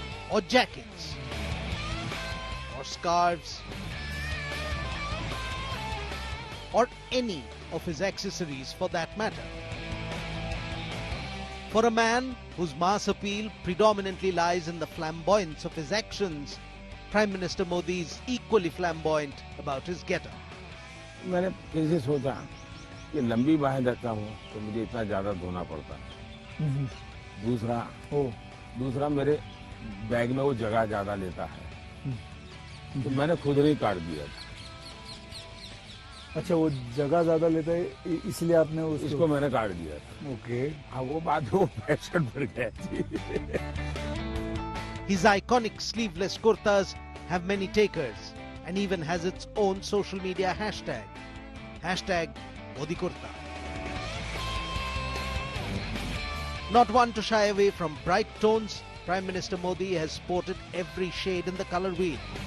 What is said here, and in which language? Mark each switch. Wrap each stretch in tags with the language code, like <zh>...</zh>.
<en>Or jackets, or scarves, or any of his accessories for that matter. For a man whose mass appeal predominantly lies in the flamboyance of his actions, Prime Minister Modi is equally flamboyant about his get-up.</en> <hi>मैंने फिर से सोचा कि लंबी बाहें रखता हूँ तो मुझे इतना ज़्यादा धोना पड़ता है. दूसरा मेरे बैग में वो जगह ज़्यादा लेता है, तो मैंने खुद ही काट दिया था. अच्छा, वो जगह ज्यादा लेता है इसलिए आपने इसको मैंने काट दिया था.</hi> <en>Okay.</en> <hi>हाँ, वो बात वो फैशन पर गया थी.</hi> <en>His iconic sleeveless kurtas have many takers and even has its own social media hashtag. Hashtag Modi Kurta. Not one to shy away from bright tones, Prime Minister Modi has sported every shade in the colour wheel.</en>